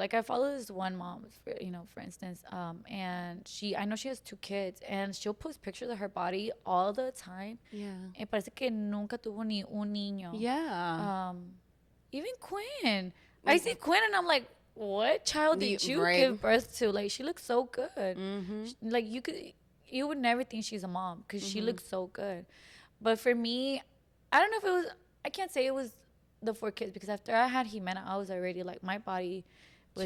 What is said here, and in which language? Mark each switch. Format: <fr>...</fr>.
<en>Like I follow this one mom, for instance, and I know she has 2 kids, and she'll post pictures of her body all the time. Yeah.</en> <es>Y parece que nunca tuvo ni un niño.</es> <en>Yeah. Even Quinn. I see Quinn and I'm like, what child did you give birth to? Like, she looks so good. Like you would never think she's a mom because she looks so good. But for me, I don't know if it was, I can't say it was the 4 kids, because after I had Jimena, I was already like, my body was</en>